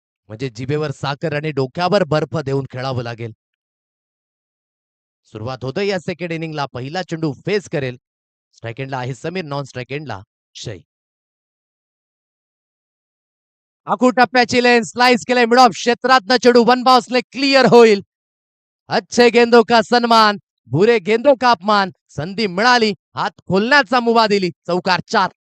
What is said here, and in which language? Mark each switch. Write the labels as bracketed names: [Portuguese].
[Marathi] म्हणजे जिभेवर साखर आणि डोक्यावर बर्फ देऊन खेळावं लागेल. सुरुवात होते या सेकंड इनिंगला. पहिला चेंडू फेस करेल. स्ट्राईक एंडला आहे समीर, नॉन स्ट्राईक एंडला अक्षय. आखू टप्प्याची लेन स्लाइस केले मिड ऑफ क्षेत्रातनं चेंडू वन बाउन्सने क्लिअर होईल. [Hindi] अच्छे गेंदो का सन्मान, बुरे गेंदो का अपमान. [Marathi] संधी मिळाली, हात खोलण्याचा मुभा दिली. चौकार 4.